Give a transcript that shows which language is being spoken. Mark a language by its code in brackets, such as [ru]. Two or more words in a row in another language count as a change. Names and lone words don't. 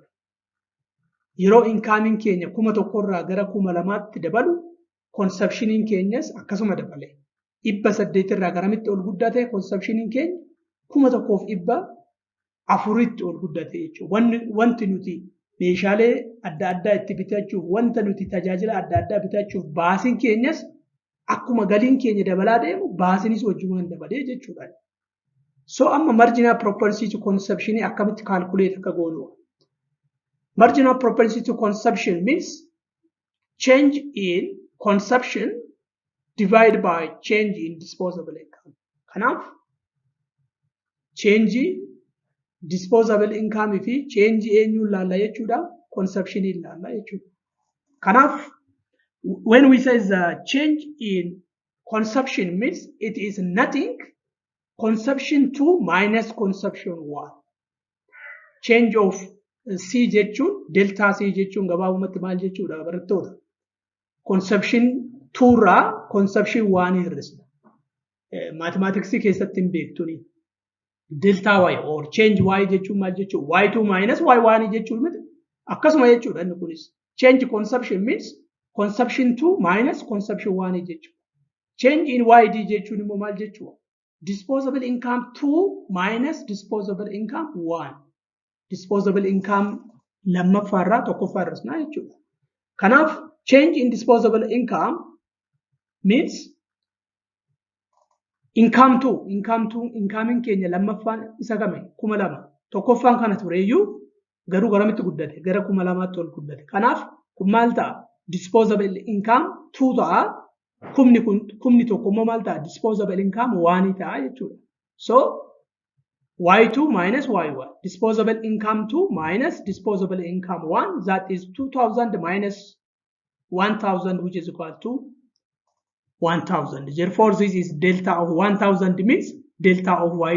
[om] Yeroo income Kenya 1,000 gara 2,000tti dabalu consumption Kenyas akkasuma dabale. 800 irraa garamitti ol guddate consumption Kenya 1,400tti ol guddate jechuudha. Wanti nuti meeshaalee adda addaa itti bitachuuf wanta nuti tajaajila adda addaa bitachuuf baasiin Kenyas akkuma galiin keenya dabalaa deemu baasiinis wajjumaan dabalee jechuudha. [en] So amma marginal propensity to consumption akkamitti calculate [om] akka goonu. [en] Marginal propensity to consumption means change in consumption divided by change in disposable income. [om] Kanaaf [en] change disposable income [om] fi change eenyuun laalla jechuudha consumption laalla jechuudha. [en] Kanaaf when we say the change in consumption means it is nothing consumption 2 minus consumption 1. Change of C [om] jechuun [en] delta C [om] jechuun gabaabumatti maal jechuudha barattoota. Consumption 2 irraa consumption 1 hir'isna. Mathematics keessatti hin beektuni. [en] Delta Y or change Y [om] jechuun maal jechuudha? [en] Y2 minus Y1 [om] jechuun miti. Akkasuma jechuudha inni kunis. [en] Change consumption means consumption 2 minus consumption 1 jechuudha. Change in YD [om] jechuun immoo maal jechuudha? [en] Disposable income 2 minus disposable income 1. Disposable income [om] lammaffaarraa tokkoffaarra isna jechuudha. Kanaaf [en] change in disposable income means income [om] keenya lammaffaan isa game 2,000 tokkoffaan kana tureeyyuu garuu garamitti guddate gara 2,000tti ol guddate. Kanaaf kun maal ta'a? [en] Disposable income 2 [om] ta'a. Kumni tokko immoo maal ta'a? [en] Disposable income 1 [om] ta'a jechuudha. [en] So Y2 minus Y1. Disposable income 2 minus disposable income 1. That is 2,000 minus 1,000 which is equal to 1,000. Therefore, this is delta of 1,000 means delta of YD.